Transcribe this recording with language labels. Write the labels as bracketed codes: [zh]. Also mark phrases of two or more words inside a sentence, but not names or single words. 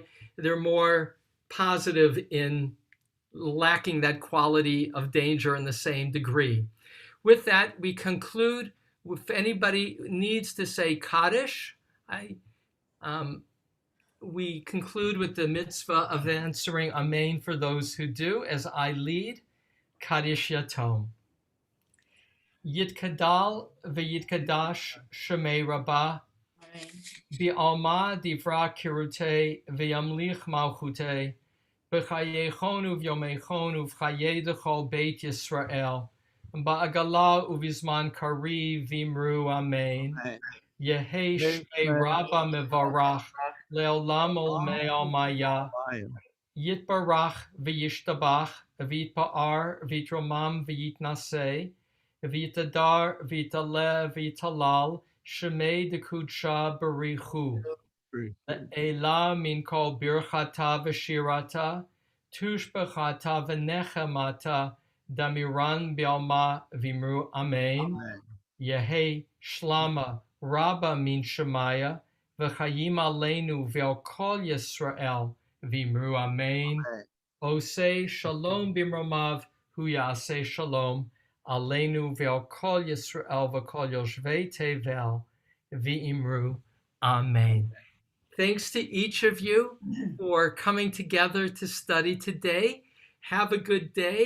[en] They're more positive in lacking that quality of danger in the same degree. With that, we conclude. If anybody needs to say Kaddish, we conclude with the mitzvah of answering Amen for those who do, as I lead. [arc] קדיש יתום. יתגדל ויתקדש שמה רבא, בעלמא די ברא כרעותה וימליך מלכותה, בחייכון וביומיכון ובחיי דכל בית ישראל, בעגלא ובזמן קריב ואמרו אמן. יהא שמה רבא מברך לעלם ולעלמי עלמיא. יתברך וישתבח ויתפאר ויתרומם ויתנשא ויתהדר ויתעלה ויתהלל שמה דקודשא בריך הוא. לעלא מן כל ברכתא ושירתא תשבחתא ונחמתא דאמירן בעלמא ואמרו אמן. יהא שלמא רבא מן שמיא וחיים עלינו ועל כל ישראל ואמרו אמן. [he] עושה שלום במרומיו הוא יעשה שלום עלינו ועל כל ישראל וכל יושבי תבל ואמרו אמן. [en] Thanks to each of you for coming together to study today. Have a good day.